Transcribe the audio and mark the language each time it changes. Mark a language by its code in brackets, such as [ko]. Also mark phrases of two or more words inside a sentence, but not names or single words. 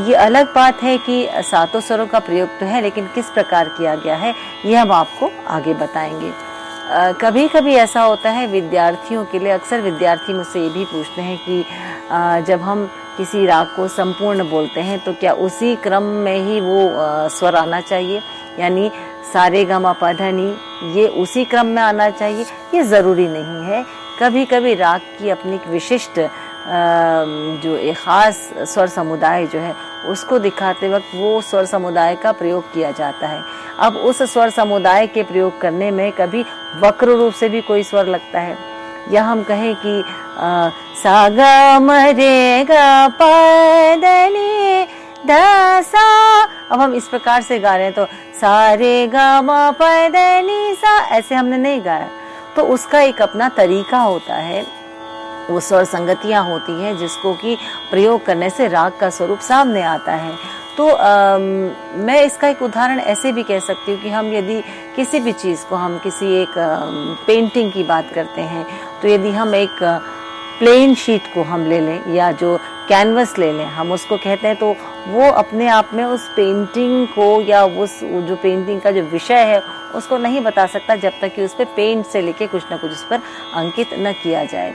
[hi] ये अलग बात है कि सातों स्वरों का प्रयोग तो है, लेकिन किस प्रकार किया गया है ये हम आपको आगे बताएंगे। कभी कभी ऐसा होता है विद्यार्थियों के लिए, अक्सर विद्यार्थी मुझसे ये भी पूछते हैं कि जब हम किसी राग को संपूर्ण बोलते हैं तो क्या उसी क्रम में ही वो स्वर आना चाहिए, यानी सारे ग म प ध नि ये उसी क्रम में आना चाहिए? ये ज़रूरी नहीं है। कभी कभी राग की अपनी विशिष्ट जो एक ख़ास स्वर समुदाय जो है उसको दिखाते वक्त वो स्वर समुदाय का प्रयोग किया जाता है। अब उस स्वर समुदाय के प्रयोग करने में कभी वक्र रूप से भी कोई स्वर लगता है, या हम कहें कि सा ग म रे ग प ध नि ध सा, अब हम इस प्रकार से गा रहे हैं तो सा रे ग म प ध नि सा, ऐसे हमने नहीं गाया। तो उसका एक अपना तरीका होता है, वो स्वर संगतियाँ होती हैं जिसको कि प्रयोग करने से राग का स्वरूप सामने आता है। तो मैं इसका एक उदाहरण ऐसे भी कह सकती हूँ कि हम यदि किसी भी चीज़ को, हम किसी एक पेंटिंग की बात करते हैं, तो यदि हम एक [en] plain sheet [hi] को हम ले लें या जो कैनवस ले लें, हम उसको कहते हैं, तो वो अपने आप में उस पेंटिंग को या उस जो पेंटिंग का जो विषय है उसको नहीं बता सकता जब तक कि उस पर पेंट से लेके कुछ ना कुछ उस पर अंकित न किया जाए।